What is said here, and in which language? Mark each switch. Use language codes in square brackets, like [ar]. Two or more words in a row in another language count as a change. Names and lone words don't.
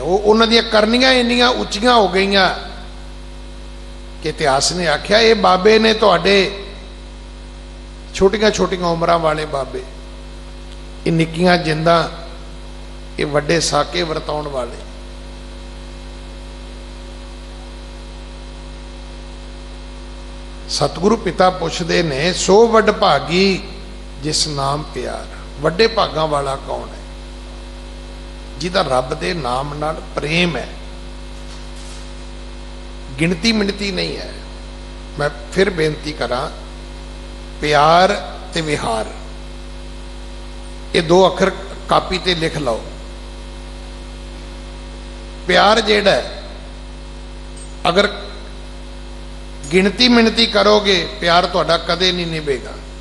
[pa] ਵੋ ਉਨ੍ਹਾਂ ਦੀਆਂ ਕਰਨੀਆਂ ਇੰਨੀਆਂ ਉੱਚੀਆਂ ਹੋ ਗਈ ਕਿ ਇਤਿਹਾਸ ਨੇ ਆਖਿਆ ਯੇ ਬਾਬੇ ਨੇ ਤੁਹਾਡੇ ਛੋਟੀਆਂ ਛੋਟੀਆਂ ਉਮਰਾਂ ਵਾਲੇ ਬਾਬੇ, ਯੇ ਨਿੱਕੀਆਂ ਜਿੰਦਾ, ਯੇ ਵੱਡੇ ਸਾਕੇ ਵਰਤਾਉਣ ਵਾਲੇ। ਸਤਿਗੁਰੂ ਪਿਤਾ ਪੁੱਛਦੇ ਨੇ ਸੋ ਵਡ ਭਾਗੀ ਜਿਸ ਨਾਮ ਪਿਆਰ, ਵੱਡੇ ਭਾਗਾਂ ਵਾਲਾ ਕੌਣ ਹੈ? ਜਿਹਦਾ ਰੱਬ ਦੇ ਨਾਮ ਨਾਲ ਪ੍ਰੇਮ ਹੈ, ਗਿਣਤੀ ਮਿਣਤੀ ਨਹੀਂ ਹੈ। ਮੈਂ ਫਿਰ ਬੇਨਤੀ ਕਰਾ, ਪਿਆਰ ਤੇ ਵਿਹਾਰ, ਯੇ ਦੋ ਅੱਖਰ ਕਾਪੀ ਤੇ ਲਿਖ ਲੋ। ਪਿਆਰ ਜਿਹੜਾ ਅਗਰ ਗਿਣਤੀ ਮਿਣਤੀ ਕਰੋਗੇ, ਪਿਆਰ ਤੁਹਾਡਾ ਕਦੇ ਨਹੀਂ ਨਿਭੇਗਾ।